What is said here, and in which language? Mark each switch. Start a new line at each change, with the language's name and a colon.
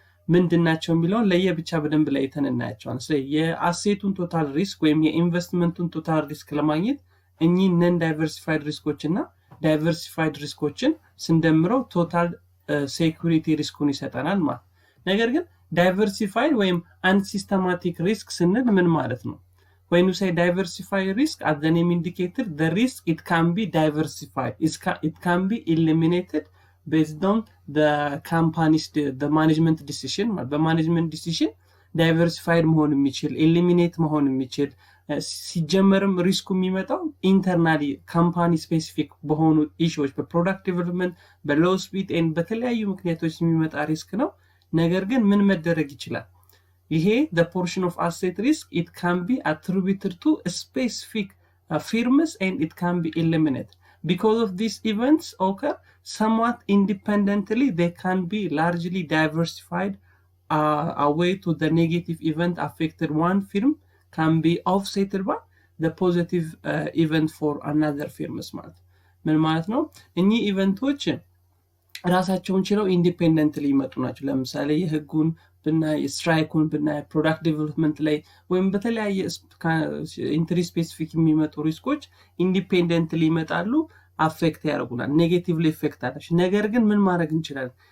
Amharic: ምንድናቸው የሚለውን ለየብቻ በደንብ ለይተን እናያቸዋለን። ስለዚህ የአሴቱን ቶታል ሪስክ ወይም የኢንቨስትመንቱን ቶታል ሪስክ ለማግኘት እኚህ ነን ዳይቨርሲፋይድ ሪስኮች እና ዳይቨርሲፋይድ ሪስኮችን ስንደምረው ቶታል ሴኩሪቲ ሪስኩን ይሰጠናል ማለት። ነገር ግን ዳይቨርሲፋይድ ወይም አንሲስተማቲክ ሪስክ ስንል ምን ማለት ነው?
English: When you say diversified risk, as the name indicated, the risk it can be diversified. It can be eliminated based on the company's the management decision. The management decision diversified
Amharic: መሆን የሚችል eliminate መሆን የሚችል ሲጀመርም ሪስኩ የሚመጣው ኢንተርናሊ ካምፓኒ ስፔሲፊክ በሆኑ ኢሹዎች በፕሮዳክት ዴቨሎፕመንት በሎው ስፒድ ኤንድ በተለያዩ ምክንያቶች የሚመጣ ሪስክ ነው። ነገር ግን ምን መደረግ ይችላል? ይሄ
English: the portion of asset risk it can be attributed to a specific firms and it can be eliminated. Because of these events occur somewhat independently, they can be largely diversified away to the negative event affected one firm can be offset by the positive event for another firms
Amharic: ማለት ምን ማለት ነው? እኚህ ኢቨንቶች ራሳቸውን ችለው ኢንዲፔንደንትሊ ይመጡ ናቸው። ለምሳሌ የህጉን ብናይ ስትራይኩን ብናይ ፕሮዳክት ዴቨሎፕመንት ላይ ወይም በተለያየ ኢንትሪ ስፔሲፊክ የሚመጡ ሪስኮች ኢንዲፔንደንትሊ ይመጣሉ፣ አፌክት ያደርጉናል፣ ኔጌቲቭሊ ኢፌክት አላቸው። ነገር ግን ምን ማድረግ እንችላለን?